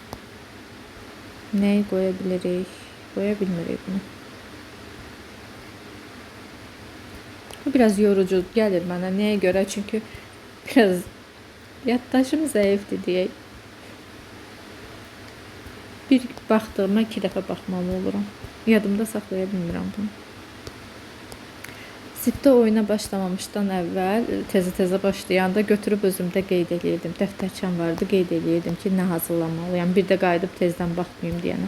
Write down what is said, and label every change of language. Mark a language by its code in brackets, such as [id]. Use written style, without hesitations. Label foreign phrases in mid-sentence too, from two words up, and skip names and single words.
[tr] Neyi koyabilirik? Koyabilmirik bunu. Bu biraz yorucu gelir bana. Neye göre? Çünkü biraz yaddaşım zayıftı diye. [az] Bir baktığıma 2 dəfə baxmalı olurum. Yadımda saxlaya bilmirəm bunu. Zipdə oyuna başlamamışdan əvvəl tezə başlayanda götürüb özümdə qeyd edirdim. Dəftərçəm vardı, qeyd edirdim ki, nə hazırlamalıyam. Bir də qayıdıb tezdən baxmayım deyənə.